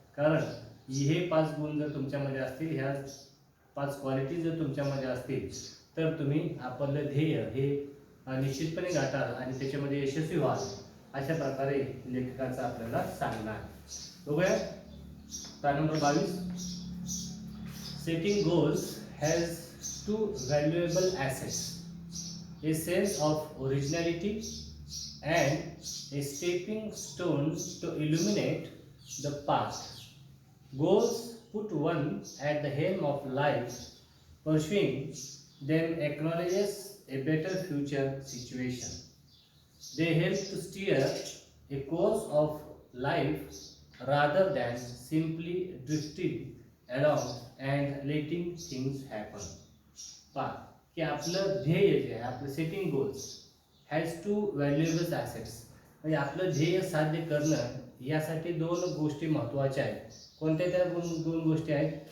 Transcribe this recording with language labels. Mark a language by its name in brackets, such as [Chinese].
[Marathi] कारण हे 5 गुण जर तुमच्यामध्ये असतील, ह्या 5 क्वालिटी जर तुमच्यामध्ये असतील तर तुम्ही आपलं ध्येय हे निश्चितपणे गाठाल आणि त्याच्यामध्ये यशस्वी व्हाल, अशा प्रकारे लेखकाचं आपल्याला सांगणं आहे. बघूया पाठ number 22. [English] Setting goals has 2 valuable assets, a sense of originality and a stepping stone to illuminate the path. Goals put one at the helm of life. Pursuing them acknowledges a better future situation. They help to steer a course of life rather than simply drifting along and letting things happen. [Marathi] पहा की आपलं ध्येय जे आहे, आपलं [English] Setting goals has 2 valuable assets. [Marathi] म्हणजे आपलं ध्येय साध्य करणं यासाठी 2 गोष्टी महत्त्वाच्या आहेत. कोणत्या त्या 2 गोष्टी आहेत?